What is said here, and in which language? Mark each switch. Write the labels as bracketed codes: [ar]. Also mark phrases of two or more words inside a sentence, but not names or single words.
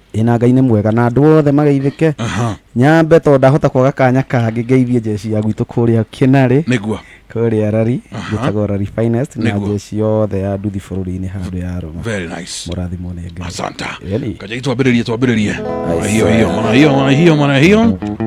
[ki] Ĩ, na Ngai nĩ mwega, na andũ othe mageithĩke. Aha. Nyambe tondũ ndahota kwaga kanya kangĩ, ngeithie jeshi ya gwitũ kũrĩa Kĩnarĩ. Nĩguo. Kũrĩa Rari, Aha. njĩtagwo Rari Finest, na Nĩguo. jeshi yothe ya nduthi bũrũri-inĩ handũ ya Roma. [en] Very nice. [ki] Mũrathimwo nĩ Ngai. Asanta. Ĩni. Kaja twambĩrĩrie, twambĩrĩrie. [sw] Ai, Hiyo, hiyo, swear. mwana, hiyo, mwana, hiyo.